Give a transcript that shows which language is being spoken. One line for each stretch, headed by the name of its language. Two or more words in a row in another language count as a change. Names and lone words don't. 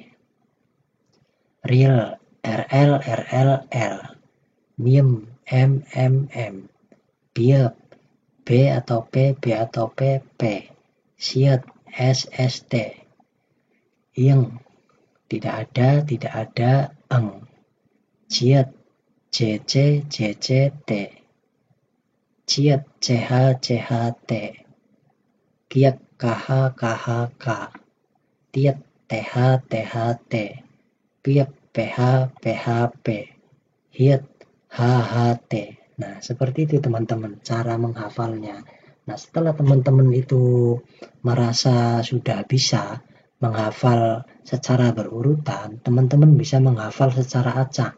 Indonesian: Riel, RL, RL, L. Miem, M, M, M. Biep, B atau P, B atau P, P. Siat, S, S, T. Ing, tidak ada, eng. Ciat, C, C, C, C, T. Ciat, CH, CH, T. Kiak, KH, KH, K. Tiat, TH, TH, T. Piap, PH, PH, P. Hiat, HHT. Nah, seperti itu teman-teman cara menghafalnya. Nah, setelah teman-teman itu merasa sudah bisa menghafal secara berurutan, teman-teman bisa menghafal secara acak.